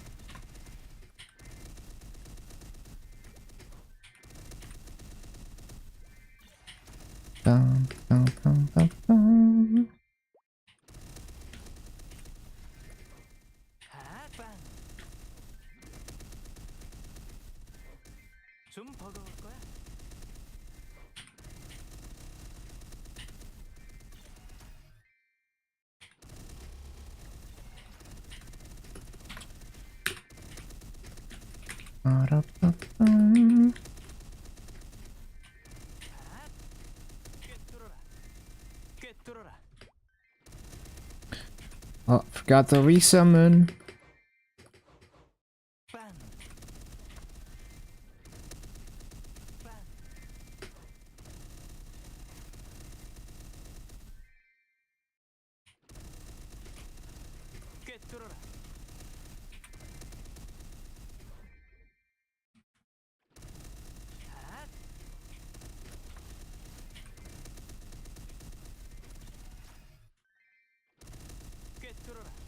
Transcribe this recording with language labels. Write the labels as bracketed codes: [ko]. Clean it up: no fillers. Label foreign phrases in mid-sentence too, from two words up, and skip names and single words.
[ko] Dum, dum, dum, dum, dum. 빵. 좀 버거울 거야. Ba-da-ba-bum. 꿰뚫어라. 꿰뚫어라. [en] Oh, forgot to resummon. [ko] 빵. 빵. 꿰뚫어라. 꿰뚫어라.